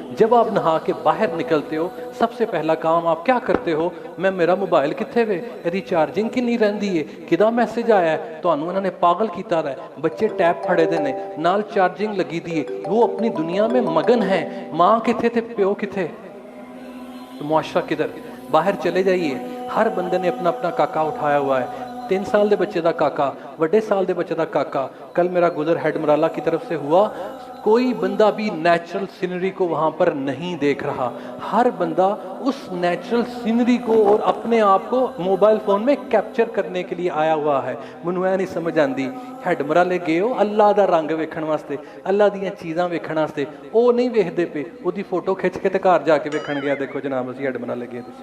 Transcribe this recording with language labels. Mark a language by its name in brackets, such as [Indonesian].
[Urdu] جب آپ نہا کے باہر نکلتے ہو سب سے پہلا کام آپ کیا کرتے ہو؟ [Punjabi] میں میرا موبائل کتھے وے، ایدی چارجنگ کی نہیں رہندی ہے، کدا میسج آیا ہے، تو انہوں نے پاگل کیتا رہا ہے. بچے ٹیپ پھڑے دے نے نال چارجنگ لگی دیئے، [Urdu] وہ اپنی دنیا میں مگن ہیں. [Punjabi] ماں کتھے تھے، پیو کتھے، معاشرہ کدھر؟ [Urdu] باہر چلے جائیے، ہر بندے نے اپنا اپنا کاکا اٹھایا ہوا ہے. [Punjabi] 3 سال دے بچے دا کاکا، وڈے سال دے بچے دا کاکا. [Urdu] کل میرا گزر ہیڈ مرالہ کی طرف سے ہوا، کوئی بندہ بھی نیچرل سینری کو وہاں پر نہیں دیکھ رہا. ہر بندہ اس نیچرل سینری کو اور اپنے آپ کو موبائل فون میں کیپچر کرنے کے لیے آیا ہوا ہے. [Punjabi] منوں اے نہیں سمجھ آندی ہیڈ مرالے گئے ہو اللہ دا رنگ ویکھن واسطے، اللہ دیاں چیزاں ویکھن واسطے، او نہیں ویکھدے پے، او دی فوٹو کھچ کے تے گھر جا کے ویکھن گیا دیکھو جناب اسی ہیڈ مرالے گئے.